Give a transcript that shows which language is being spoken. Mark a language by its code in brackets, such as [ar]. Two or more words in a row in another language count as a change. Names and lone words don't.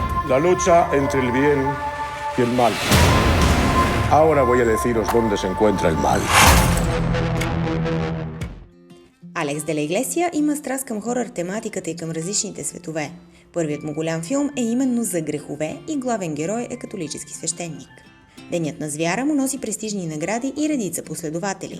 [es] La lucha entre el bien y el mal. Ahora voy a deciros dónde se encuentra el mal. [bg] Алекс де ла Иглесия има страст към хорър тематиката и към различните светове. Първият му голям филм е именно за грехове и главен герой е католически свещеник. Денят на звяра му носи престижни награди и редица последователи.